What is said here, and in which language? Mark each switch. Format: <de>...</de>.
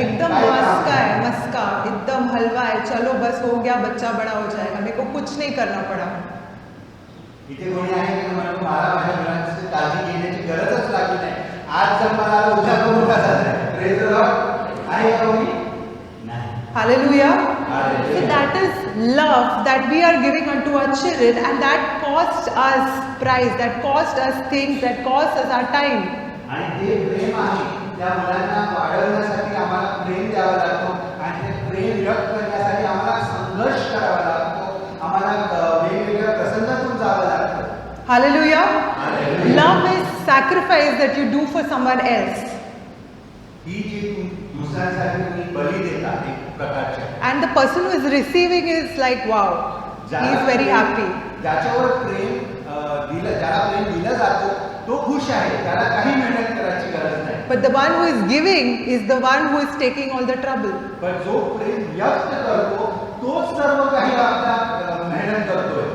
<hi>एकदम मस्का है, मस्का एकदम हलवा है, चलो बस हो गया, बच्चा बड़ा हो जाएगा, मेरे को कुछ नहीं करना पड़ा.</hi> <mr>इथे कोणी आहे की म्हणतो मला माझ्या मुलांची काळजी घेण्याची गरजच लागली नाही, आज जर मला उद्या तो मोठा झाला.</mr> <en>Praise the lord.</en> <mr>आहे का कोणी? नाही.</mr> <en>Hallelujah. Hallelujah. So that is love that we are giving unto our children, and that costs us price, that costs us things, that costs us our time.</en> <mr>आणि ते प्रेम आहे त्या मुलांना वाढवण्यासाठी आम्हाला प्रेम द्यावं लागतो आणि ते प्रेम व्यक्त करण्यासाठी आम्हाला संघर्ष करावा लागतो, आम्हाला वेगवेगळ्या प्रसंगातून जावं लागतं.</mr> <en>Hallelujah. Hallelujah. Love is sacrifice that you do for someone else.</en> <mr>ही जी दुसऱ्यांसाठी तुम्ही बली देता एक प्रकारच्या,</mr> <en>And the person who is receiving is like, wow, he is very happy.</en> <mr>ज्याच्यावर प्रेम ज्याला प्रेम दिलं जातं तो खुश आहे, त्याला काही मेहनत करायची गरज नाही.</mr> <en>But the one who is giving is the one who is taking all the trouble.</en> <mr>पण जो प्रेम व्यक्त करतो तोच सर्व काही आपला मेहनत करतोय.</mr>